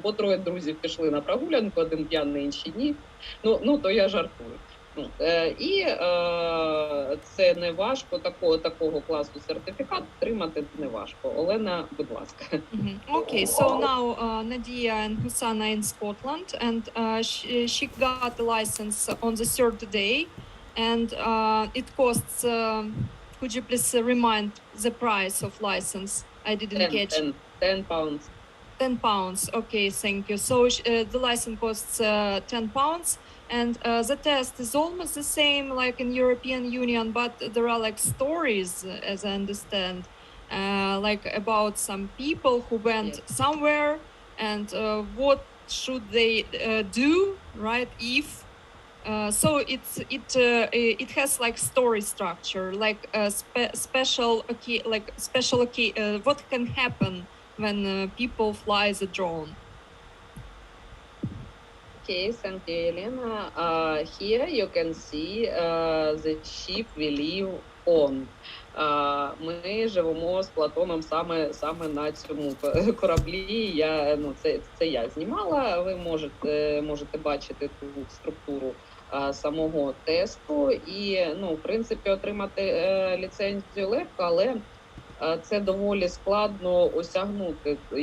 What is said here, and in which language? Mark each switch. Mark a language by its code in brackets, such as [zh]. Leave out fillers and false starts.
[uk] Або 3 друзів пішли на прогулянку, один п'яний, інші ні. Ну то я жартую. І це не важко, такого класу сертифікат отримати не важко. Олена, будь ласка. [en] Okay, so now Nadia and Husan are in Scotland, and she got the license on the 3rd day, and it costs, could you please remind the price of license? I didn't catch. 10 pounds. 10 pounds. Okay, thank you. So the license costs 10 pounds, and the test is almost the same like in European Union, but there are like stories, as I understand, like about some people who went Yes. somewhere, and what should they do, right? If so, it has like story structure, like what can happen when people fly the drone. Okay, thank you, Elena. Here you can see the ship we live on. [uk] Ми живемо з Платоном саме на цьому кораблі. Це я знімала. Ви можете бачити ту структуру самого тесту. І, в принципі, отримати ліцензію легко, але це доволі складно осягнути.